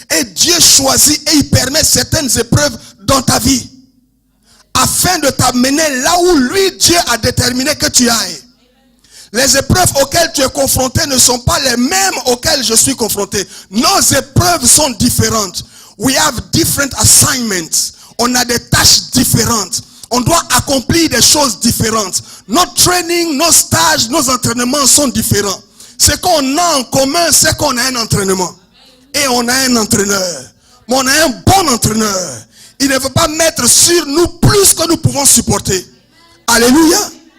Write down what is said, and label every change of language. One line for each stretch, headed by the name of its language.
French: Et Dieu choisit et il permet certaines épreuves dans ta vie. Afin de t'amener là où lui, Dieu a déterminé que tu ailles. Les épreuves auxquelles tu es confronté ne sont pas les mêmes auxquelles je suis confronté. Nos épreuves sont différentes.
English: We have different assignments.
French: On a des tâches différentes. On doit accomplir des choses différentes. Notre training, nos stages, nos entraînements sont différents. Ce qu'on a en commun, c'est qu'on a un entraînement. Et on a un entraîneur. Mais on a un bon entraîneur. Il ne veut pas mettre sur nous plus que nous pouvons supporter. Alléluia.